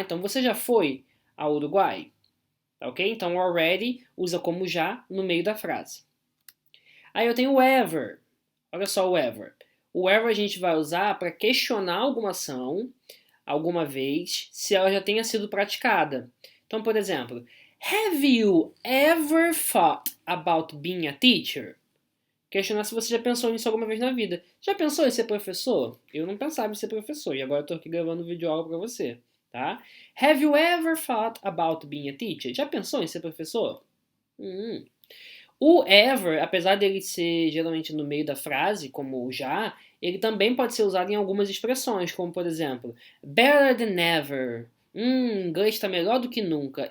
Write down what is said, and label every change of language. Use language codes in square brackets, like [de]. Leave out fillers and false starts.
[pt] Então você já foi ao Uruguai, tá ok? Então already usa como já no meio da frase. Aí eu tenho o ever. Olha só o ever. O ever a gente vai usar para questionar alguma ação, alguma vez, se ela já tenha sido praticada. [en] Então, por exemplo, have you ever thought about being a teacher? [pt] Questionar se você já pensou nisso alguma vez na vida. Já pensou em ser professor? Eu não pensava em ser professor e agora eu tô aqui gravando vídeo aula para você, tá? [en] Have you ever thought about being a teacher? [pt] Já pensou em ser professor? O ever, apesar dele ser geralmente no meio da frase, como o já, ele também pode ser usado em algumas expressões, como por exemplo, [en] better than ever. [pt] Inglês está melhor do que nunca.